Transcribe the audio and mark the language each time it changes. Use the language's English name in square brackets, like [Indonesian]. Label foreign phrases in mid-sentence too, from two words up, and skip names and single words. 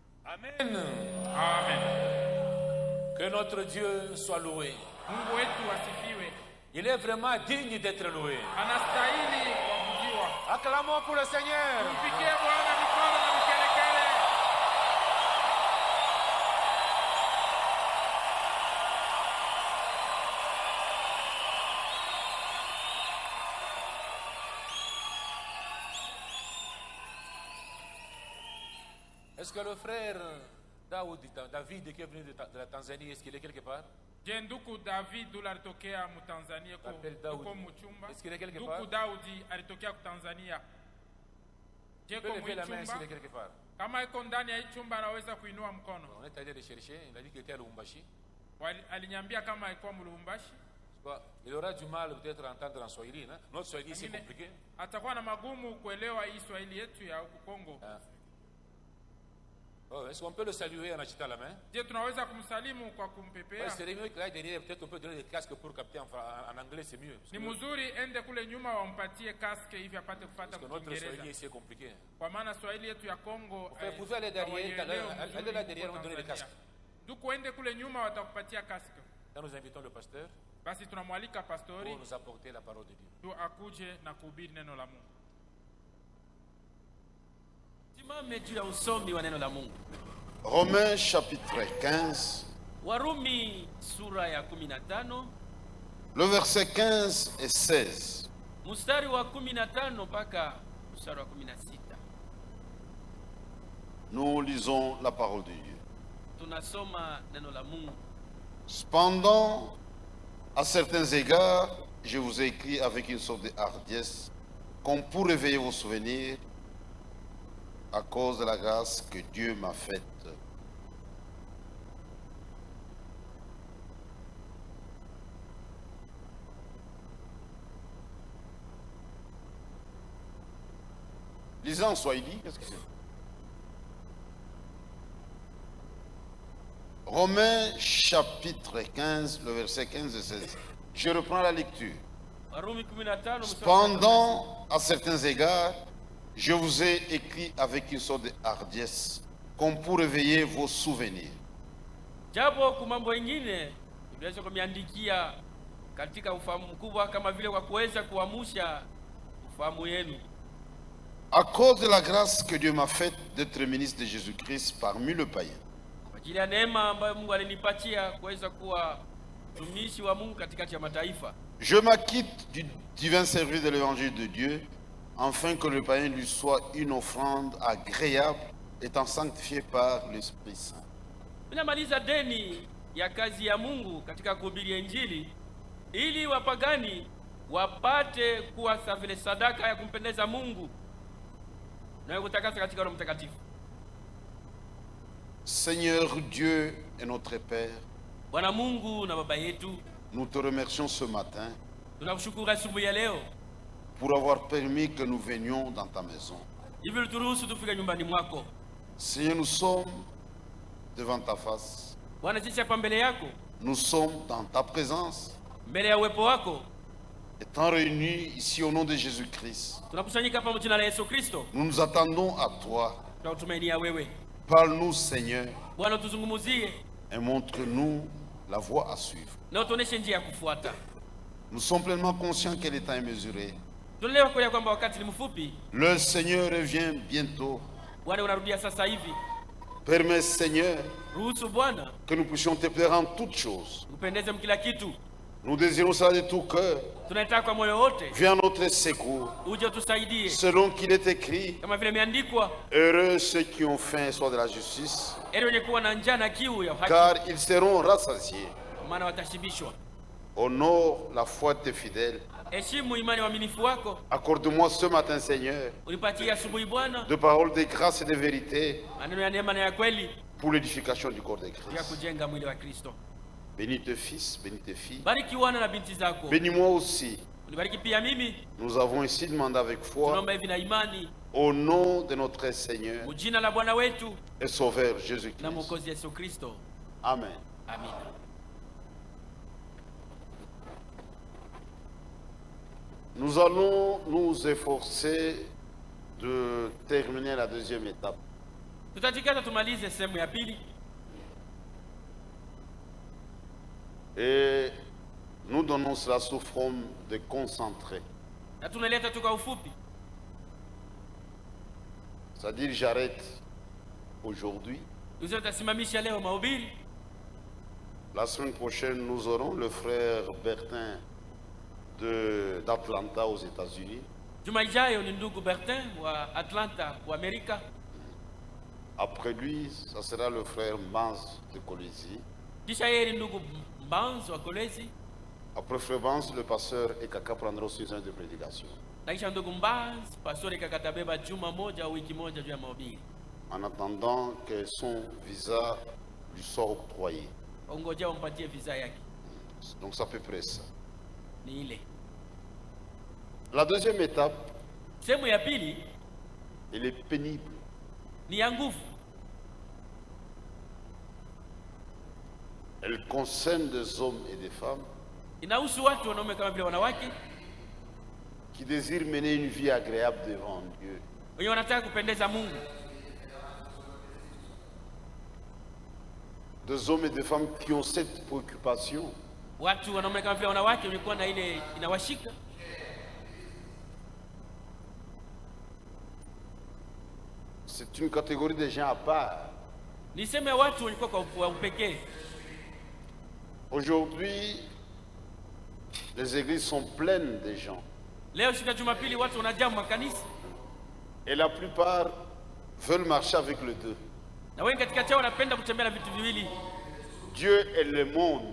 [French] Amen. Amen. Que notre Dieu soit loué. [Swahili] Mungu wetu asifiwe. [French] Il est vraiment digne d'être loué. [Swahili] Anastahili kuabudiwa. [French] Acclamons pour le Seigneur. [Swahili] Mpigie Bwana mikono na vigelegele. [French] Est-ce que le frère David qui est venu de la Tanzanie, est-ce qu'il est quelque part? [Swahili] Je, nduku David ule alitokea Mtanzania [French] Appelle Daudi. [Swahili] yuko mchumba. [French] Est-ce qu'il est quelque [Swahili] Nduku [French] part? [Swahili] Daudi alitokea Tanzania. Je, [French] Il peut [Swahili] kwa [French] lever la main [Swahili] mchumba. [French] s'il est quelque part. [Swahili] Kama iko ndani ya hii chumba anaweza kuinua mkono. [French] On est allé le chercher, il a dit qu'il était à Lubumbashi. [Swahili] Aliniambia kama alikuwa Mlubumbashi. [French] Il aura du mal peut-être à entendre en Swahili. Hein? Notre Swahili c'est compliqué. [Swahili] Atakuwa na magumu kuelewa hii Swahili yetu ya huku Kongo. Ah. [French] Oh, est-ce qu'on peut le saluer en agitant la main? [Swahili] Je, tunaweza kumsalimu kwa kumpepea. [French] Ouais, c'est mieux que là derrière, peut-être on peut donner des casques pour capter en anglais, c'est mieux. [Swahili] Ni mzuri ende kule nyuma wampatie kaske hivi apate kufuata [French] Parce que notre Swahili [Swahili] Kiingereza. [French] c'est compliqué. [Swahili] Kwa maana Swahili yetu ya Kongo [French] Vous pouvez aller derrière, allez là derrière, on va donner les casques. [Swahili] Nduku ende kule nyuma watakupatia kaske. [French] Là nous invitons le pasteur [Swahili] Basi tunamwalika pastori [French] pour nous apporter la parole de Dieu. [Swahili] tu akuje na kuhubiri neno la Mungu. Simame juu ya usomi wa neno la Mungu. [French] Romains chapitre 15, [Swahili] Warumi sura ya 15 [French] le verset 15 et 16. [Swahili] mstari wa 15 mpaka mstari wa 16. [French] Nous lisons la parole de Dieu. [Swahili] Tunasoma neno la Mungu. [French] Cependant, à certains égards, je vous ai écrit avec une sorte de hardiesse, comme pour réveiller vos souvenirs à cause de la grâce que Dieu m'a faite. Lisez en Swahili, qu'est-ce que c'est? Romains chapitre 15, le verset 15 et 16. Je reprends la lecture. [Swahili] Warumi 15 mstari wa 16. [French] Cependant, à certains égards, je vous ai écrit avec une sorte de hardiesse, comme pour réveiller vos souvenirs. [Swahili] Japo kwa mambo mengine tunaweza kumiandikia katika ufahamu mkubwa kama vile kwa kuweza kuamsha ufahamu yenu. [French] À cause de la grâce que Dieu m'a faite d'être ministre de Jésus-Christ parmi le païen. [Swahili] Kwa ajili ya neema ambayo Mungu alinipatia kuweza kuwa mtumishi wa Mungu katikati ya mataifa. [French] Je m'acquitte du divin service de l'évangile de Dieu, afin que le païen lui soit une offrande agréable, étant sanctifié par l'Esprit Saint. [Swahili] Ninamaliza deni ya kazi ya Mungu katika kuhubiri Injili ili wapagani wapate kuwa vile sadaka ya kumpendeza Mungu na kutakasa katika Roho Mtakatifu. [French] Seigneur Dieu et notre Père, [Swahili] Bwana Mungu na Baba yetu, [French] nous te remercions ce matin [Swahili] tunakushukuru asubuhi ya leo [French] pour avoir permis que nous venions dans ta maison. [Swahili] hivi uturuhusu tufike nyumbani mwako. [French] Seigneur, nous sommes devant ta face. [Swahili] Bwana, sisi hapa mbele yako, [French] Nous sommes dans ta présence, [Swahili] mbele ya uwepo wako, [French] étant réunis ici au nom de Jésus-Christ. [Swahili] tunakusanyika hapa jina la Yesu Kristo. [French] Nous nous attendons à toi. [Swahili] Tunakutumainia wewe. [French] Parle-nous, Seigneur, [Swahili] Bwana, tuzungumuzie [French] et montre-nous la voie à suivre. [Swahili] na utuoneshe njia ya kufuata. [French] Nous sommes pleinement conscients que le temps est mesuré. [Swahili] Tunaelewa kweli kwamba wakati ni mfupi. [French] Le Seigneur revient bientôt. [Swahili] Bwana, unarudia sasa hivi. [French] Permets, Seigneur, [Swahili] Ruhusu Bwana [French] que nous puissions te plaire en toutes choses. [Swahili] upendeze mkila kitu. [French] Nous désirons ça de tout cœur. [Swahili] Tunataka kwa moyo wote [French] Viens à notre secours. [Swahili] uje utusaidie [French] Selon qu'il est écrit, [Swahili] kama vile imeandikwa, [French] heureux ceux qui ont faim et soif de la justice, [Swahili] heri wenye kuwa na njaa na kiu ya haki, [French] car ils seront rassasiés. [Swahili] maana watashibishwa. [French] Honore la foi de tes fidèles. [Swahili] Heshimu imani waaminifu wako. [French] Accorde-moi ce matin, Seigneur, [Swahili] Unipatie asubuhi Bwana [French] de paroles de grâce et de vérité [Swahili] maneno ya neema na ya kweli [French] pour l'édification du corps de [Swahili] ya [French] Christ. [Swahili] kujenga mwili wa Kristo. [French] Bénis tes fils, bénis tes filles. [Swahili] Bariki wana na binti zako. [French] Bénis-moi aussi. [Swahili] Unibariki pia mimi. [French] Nous avons ici demandé avec foi, [Swahili] Tunaomba hivi na imani [French] au nom de notre Seigneur [Swahili] mujina la Bwana wetu [French] et Sauveur [Swahili] na [French] Jésus-Christ. [Swahili] Mwokozi Yesu Kristo. [French] Amen. [Swahili] Amina. [French] Nous allons nous efforcer de terminer la deuxième étape. [Swahili] Tutajikaza tumalize sehemu ya pili. [French] Et nous donnons cela sous forme de concentré. [Swahili] Na tunaleta tu kwa ufupi. [French] C'est-à-dire j'arrête aujourd'hui. [Swahili] Tutasimamisha leo mahubiri. [French] La semaine prochaine, nous aurons le frère Bertin d'Atlanta aux États-Unis. [Swahili] Juma ijayo ni ndugu Bertin wa Atlanta wa Amerika. [French] Après lui, ça sera le frère Mans de Kolwezi. [Swahili] Kisha yeye ni ndugu Mbanzo wa Kolwezi. [French] Après frère Mans, le pasteur Ekaka prendra aussi une heure de prédication. [Swahili] Na kisha ndugu Mbanzo, pastori kakatabeba juma moja au wiki moja juu ya mahubiri. [French] En attendant que son visa lui soit octroyé. [Swahili] Ongojea umpatie visa yake. [French] Donc c'est à peu près ça. [Swahili] Ni ile. [French] La deuxième étape, [Swahili] Sehemu ya pili [French] elle est pénible. [Swahili] ni ya nguvu. [French] Elle concerne des hommes et des femmes [Swahili] Inahusu watu wanaume kama vile wanawake [French] qui désirent mener une vie agréable devant Dieu. [Swahili] wenye wanataka kupendeza Mungu. [French] Des hommes et des femmes qui ont cette préoccupation. [Swahili] Watu wanaume kama vile wanawake walikuwa na ile inawashika. [French] C'est une catégorie de gens à part. [Swahili] Niseme watu walikuwa kwa upekee. [French] Aujourd'hui, les églises sont pleines de gens. [Swahili] Leo siku ya Jumapili watu wanajaa makanisa [French] Et la plupart veulent marcher avec les deux. [Swahili] na wengi katika chao wanapenda kutembea na vitu viwili. [French] Dieu et le monde.